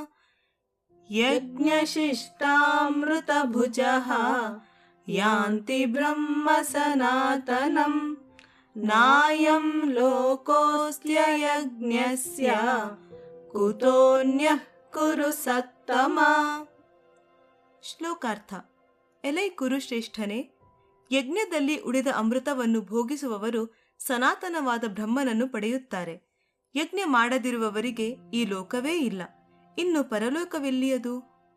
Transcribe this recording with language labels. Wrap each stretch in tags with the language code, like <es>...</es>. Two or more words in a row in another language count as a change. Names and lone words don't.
<sa>यज्ञशिष्टामृतभुजः यान्ति ब्रह्म सनातनं नायं लोकोऽस्त्ययज्ञस्य कुतोऽन्यः कुरु सत्तमा।</sa> <kn>ಶ್ಲೋಕಾರ್ಥ. ಎಲೈ ಕುರುಶ್ರೇಷ್ಠನೇ, ಯಜ್ಞದಲ್ಲಿ ಉಳಿದ ಅಮೃತವನ್ನು ಭೋಗಿಸುವವರು ಸನಾತನವಾದ ಬ್ರಹ್ಮನನ್ನು ಪಡೆಯುತ್ತಾರೆ. ಯಜ್ಞ ಮಾಡದಿರುವವರಿಗೆ ಈ ಲೋಕವೇ ಇಲ್ಲ, ಇನ್ನು ಪರಲೋಕವೆಲ್ಲಿಯದು?</kn>